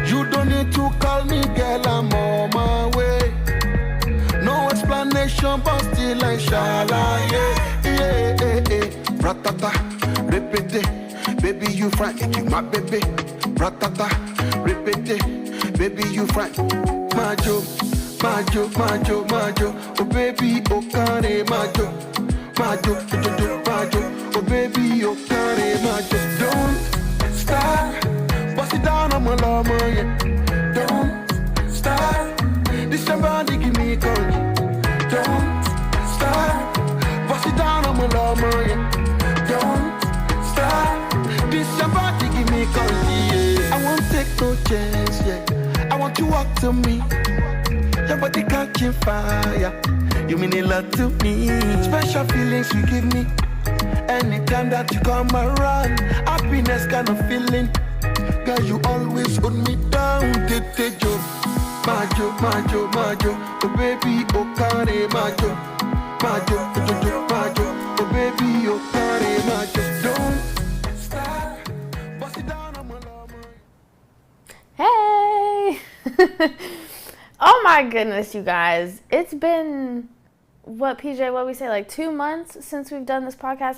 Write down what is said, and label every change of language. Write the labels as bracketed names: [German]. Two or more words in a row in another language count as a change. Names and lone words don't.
[English] You don't need to call me girl, I'm on my way. No explanation but still I shall Ratata, repeat, baby you fry, you my baby. Ratata, repeat, baby you fry, [Yoruba] Majo. Majo, majo, majo, [English] oh baby, oh care, [Yoruba] majo, majo, majo, majo, [English] oh baby, oh care, majo. Don't stop, bust it down on my love, yeah. Don't stop, this somebody give me courage. Don't stop, bust it down on my love, yeah. Don't stop, this somebody give me courage, yeah. I won't take no chance, yeah. I want you to walk to me. Your body catching fire, you mean a lot to me. Special feelings you give me anytime that you come around. Happiness kind of feeling, girl you always hold me down. [Yoruba] Tete jo, majo, majo, majo, [English] oh baby, oh care, [Yoruba] majo, majo, majo, majo, [English] oh baby, oh care, majo. Don't stop, bust it down on my love. Hey. Oh my goodness, you guys. It's been what we say, like 2 months since we've done this podcast.